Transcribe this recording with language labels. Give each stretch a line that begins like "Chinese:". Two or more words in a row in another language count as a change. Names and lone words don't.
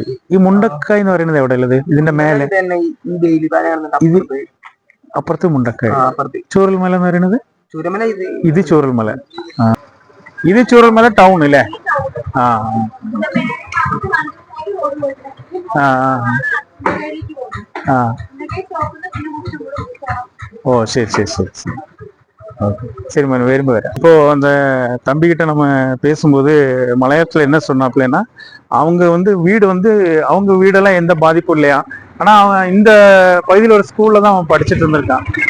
Malayalam: ഈ മുണ്ടക്കായ് എന്ന് പറയുന്നത് എവിടെ ഉള്ളത്? ഇതിന്റെ മേലെ ഇത് അപ്പുറത്ത് മുണ്ടക്കായ്. ചൂരൽമല എന്ന് പറയുന്നത് ഇത് ചൂരൽമല. ഇത് ചൂരൽമല ടൗൺ അല്ലേ? ആ ആ ആ.
Tamil: ஓ சரி சரி சரி சரி. ஓகே சரி மேடம், விரும்ப வரேன். இப்போ அந்த தம்பிக்கிட்ட நம்ம பேசும்போது மலையாளத்தில் என்ன சொன்னாப்லன்னா, அவங்க வந்து வீடு வந்து அவங்க வீடெல்லாம் எந்த பாதிப்பும் இல்லையா, ஆனால் அவன் இந்த பகுதியில் ஒரு ஸ்கூலில் தான் அவன் படிச்சுட்டு இருந்திருக்கான்.